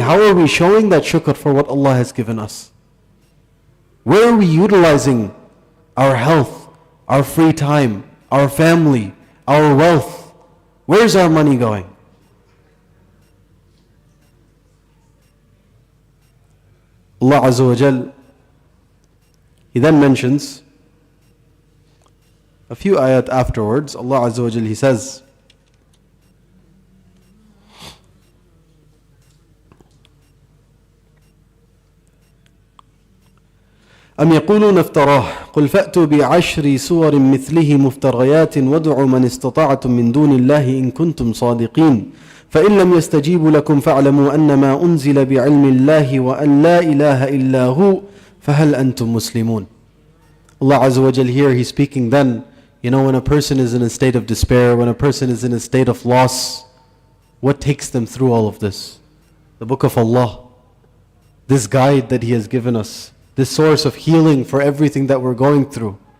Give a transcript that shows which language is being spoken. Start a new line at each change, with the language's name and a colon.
English: How are we showing that shukr for what Allah has given us? Where are we utilizing our health, our free time, our family, our wealth? Where's our money going? Allah Azza wa Jal, He then mentions a few ayat afterwards. Allah Azza wa Jal, He says,
Arabic: أم يقولون افتراه قل فأتوا بعشر سور مثله مفتريات وادعوا من استطعتم من دون الله إن كنتم صادقين فإن لم يستجيبوا لكم فاعلموا أنما أنزل بعلم الله وأن لا إله إلا هو فهل أنتم مسلمون.
English: Allah Azza wa Jal here, He's speaking then, when a person is in a state of despair, when a person is in a state of loss, what takes them through all of this? The Book of Allah, this guide that He has given us, this source of healing for everything that we're going through.